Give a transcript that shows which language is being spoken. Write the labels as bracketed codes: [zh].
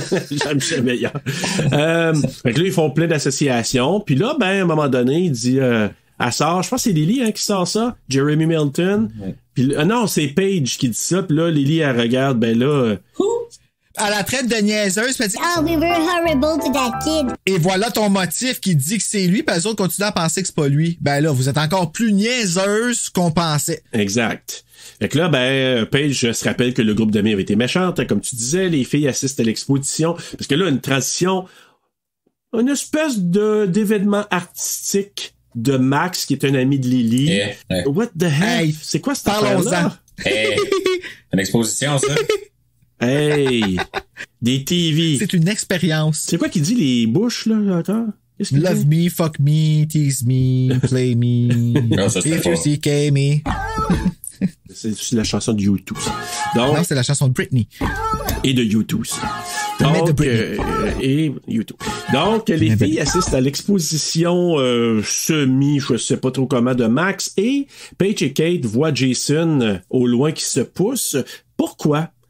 [fr] Jean-Michel Meilleur. Fait que là, ils font plein d'associations, puis là, à un moment donné, il dit... elle sort, je pense que c'est Lily qui sort ça, Jeremy Milton. Ouais. Puis non, c'est Paige qui dit ça, puis là, Lily, elle regarde, elle la traite de niaiseuse, puis elle dit [en] « Oh, we were horrible to that kid. » [fr] Et voilà ton motif qui dit que c'est lui, puis les autres continuent à penser que c'est pas lui. Là, vous êtes encore plus niaiseuse qu'on pensait. Exact. Fait que là, Paige se rappelle que le groupe d'amis avait été méchante, hein, comme tu disais, les filles assistent à l'exposition, parce que là, une transition, une espèce d'événement artistique de Max, qui est un ami de Lily. [en] What the hell? [fr] Hey, c'est quoi cette affaire-là? Hey, une exposition, ça? Hey! Des TV. C'est une expérience. C'est quoi qu'il dit, les bouches, là, encore? [en] Love me, fuck me, tease me, play me, [fr] non, ça, [en] if you see me. [fr] C'est la chanson de U2. Donc, non, c'est la chanson de Britney. Et de U2. Donc, et U2. Donc, les filles assistent à l'exposition semi, je sais pas trop comment, de Max, et Paige et Kate voient Jason au loin qui se pousse. Pourquoi?